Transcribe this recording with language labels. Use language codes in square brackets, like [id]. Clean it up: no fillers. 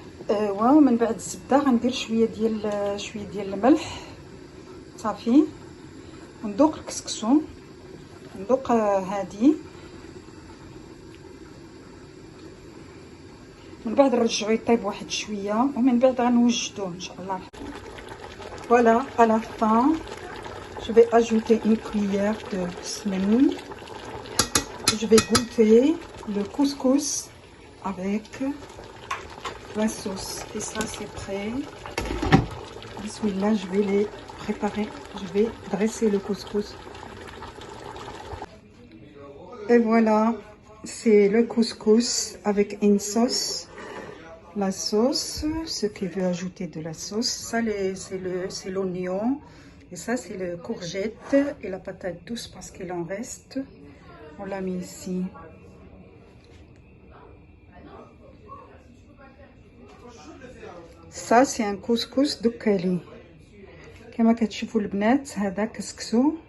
[ar] ومن بعد الزبده غندير شويه ديال الملح صافي، وندوق الكسكسو، ندوق هادي، من بعد نرجعو يطيب واحد شويه، ومن بعد غنوجدوه ان شاء الله. فوالا على fin [fr] Je vais ajouter une cuillère de semelle. Je vais goûter le couscous avec la sauce. Et ça, c'est prêt. Bismillah, je vais les préparer. Je vais dresser le couscous. Et voilà, c'est le couscous avec une sauce. La sauce, ce qui veut ajouter de la sauce, ça c'est l'oignon. Et ça, c'est le courgette et la patate douce parce qu'il en reste. On l'a mis ici. Ça, c'est un couscous دكالي. [ar] كما كتشوفوا البنات هذا كسكسو.